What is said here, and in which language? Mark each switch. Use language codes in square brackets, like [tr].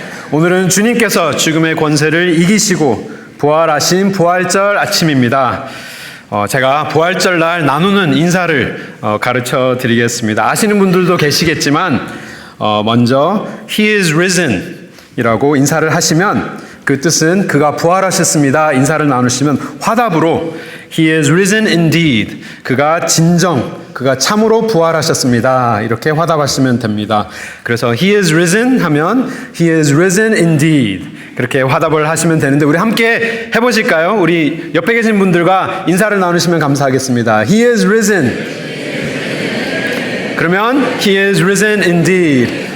[ko] 오늘은 주님께서 죽음의 권세를 이기시고 부활하신 부활절 아침입니다. 제가 부활절 날 나누는 인사를 가르쳐 드리겠습니다. 아시는 분들도 계시겠지만 먼저 [en] He is risen [ko] 이라고 인사를 하시면 그 뜻은 그가 부활하셨습니다. 인사를 나누시면 화답으로 [en] He is risen indeed. [ko] 그가 참으로 부활하셨습니다. 이렇게 화답하시면 됩니다. 그래서 [en] He is risen [ko] 하면 [en] He is risen indeed. [ko] 그렇게 화답을 하시면 되는데 우리 함께 해보실까요? 우리 옆에 계신 분들과 인사를 나누시면 감사하겠습니다. [en] He is risen. [ko] 그러면 [en] He is risen indeed.